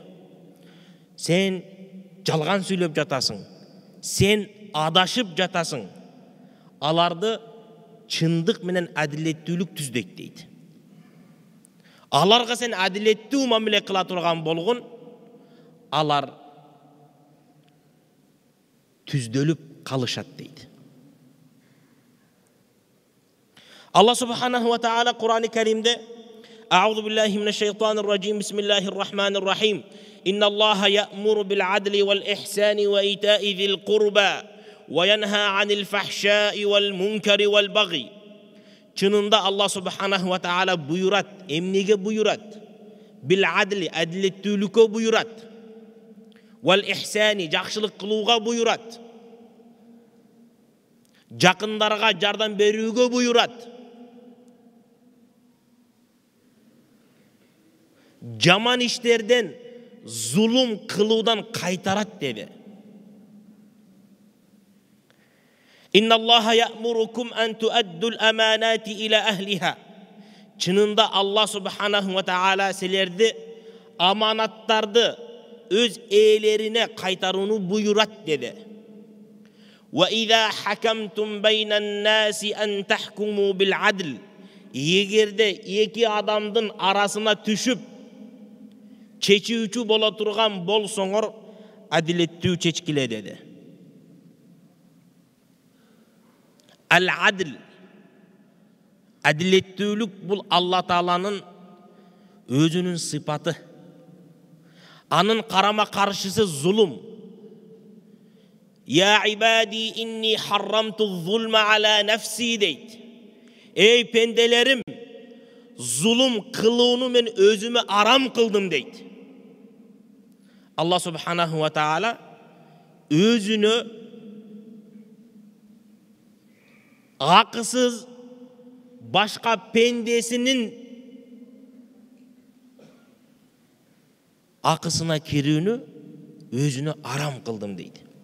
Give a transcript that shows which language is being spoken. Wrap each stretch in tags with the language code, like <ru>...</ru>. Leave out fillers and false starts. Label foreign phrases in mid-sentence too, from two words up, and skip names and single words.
<ky>Сен жалган сүйлөп жатасың, сен адашып жатасың, аларды чындык менен адилеттүүлүк түздейт дейт. Аларга сен адилеттүү мамиле кыла турган болгон, алар түздөлүп калышат дейт.</ky> <ar>الله سبحانه وتعالى</ar> <tr>Kur'an-ı Kerim'de</tr> <ar>أعوذ بالله من الشيطان الرجيم بسم الله الرحمن الرحيم إن الله يأمر بالعدل والإحسان وإيتاء ذي القربى وينهى عن الفحشاء والمنكر والبغي.</ar> <ky>Чынында</ky> <ar>الله سبحانه وتعالى</ar> <ky>буйрат, эмнеге буйрат?</ky> <ar>بالعدل,</ar> <ky>адилеттүүлүккө буйрат.</ky> <ar>والإحسان,</ar> <ky>жакшылык кылууга буйрат. Жакындарга жардам берүүгө буйрат. Жаман иштерден, зулум кылуудан кайтарат деди.</ky> <ar>إن الله يأمركم أن تؤدوا الأمانات إلى أهلها.</ar> <ky>Чынында</ky> <ar>الله سبحانه وتعالى</ar> <ky>силерди аманаттарды өз ээлерине кайтарууну буйрат деди.</ky> <ar>وإذا حكمتم بين الناس أن تحكموا بالعدل.</ar> <ky>Егерде эки адамдын арасына түшүп чечүүчү боло турган болсоңор, адилеттүү чечкиле деди. Al-adl, adillettүүлүк бул Алла Тааланын өзүнүн сыпаты. Анын карама каршысы зулум.</ky> <ar>يا عبادي إني حرمت الظلم على نفسي дейт.</ar> <ky>Эй пенделерим, зулум кылууну мен өзүмө арам кылдым дейт.</ky> <ar>الله سبحانه وتعالى</ar> <ky>өзүнө акысыз башка пендесинин акысына кирүүнү өзүнө арам кылдым дейт.</ky>